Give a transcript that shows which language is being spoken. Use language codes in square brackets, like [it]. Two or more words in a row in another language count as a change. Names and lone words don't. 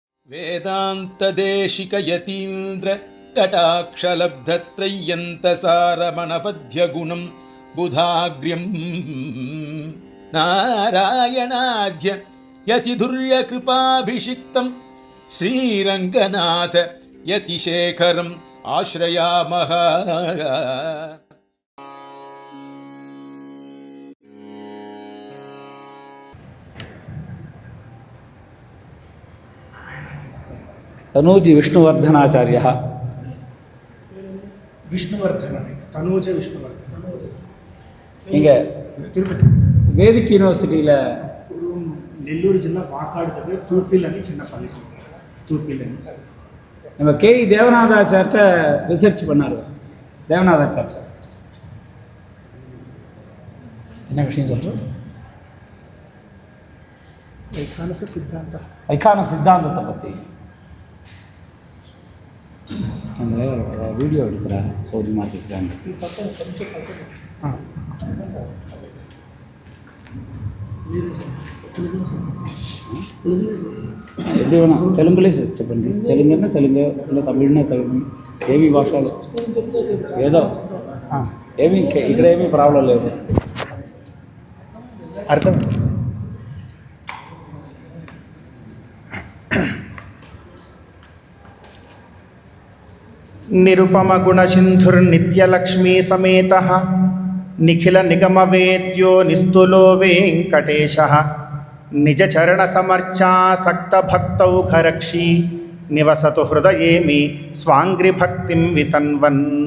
[sa] వేదాంతదేశిక యతీంద్ర కటాక్షలబ్ధత్రయ్యంతసారమణపద్యగుణం బుధాగ్ర్యం నారాయణాద్య యతిధుర్యకృపాభిషిక్తం శ్రీరంగనాథ యతిశేఖరం ఆశ్రయామః. [te] తనూజి విష్ణువర్ధనాచార్య. [ta] தனூஜ விஷ்ணுவர்தன் இங்கே திருப்பதி வேதிக் யூனிவர்சிட்டியில் [te] నెల్లూరు జిల్లా వాకాడు దగ్గర తూర్పిల్ అని చిన్న పల్లెటూరు. తూర్పిల్ అని [ta] நம்ம கேஇ தேவநாதாச்சார்ட்ட ரிசர்ச் பண்ணார். தேவநாதாச்சார்ட்ட என்ன விஷயம் சொல்கிறோம்? [te] వైఖానస సిద్ధాంత [ta] வைகான சித்தாந்தத்தை பற்றி அந்த வீடியோ எடுக்கிறேன். சோதி மாற்றிக்கிறாங்க. எப்படி வேணாம் தெலுங்குலேயே சர்ச் பண்ணி, தெலுங்குன்னா தெலுங்கு, இல்லை [te] తమిళనా తెలుగు, ఏమీ భాషలు ఏదో ఏమీ ఇక్కడ ఏమీ ప్రాబ్లం లేదు. [sa] అర్థం నిరుపమ గుణసింధుర్నిత్యలక్ష్మీ సమేతః నిఖిల నిగమవేద్యో నిస్తులో వెంకటేశః నిజచరణ సమర్చాసక్త భక్తౌఘరక్షీ నివసతు హృదయేమి స్వాంగ్రిభక్తిం వితన్వన్.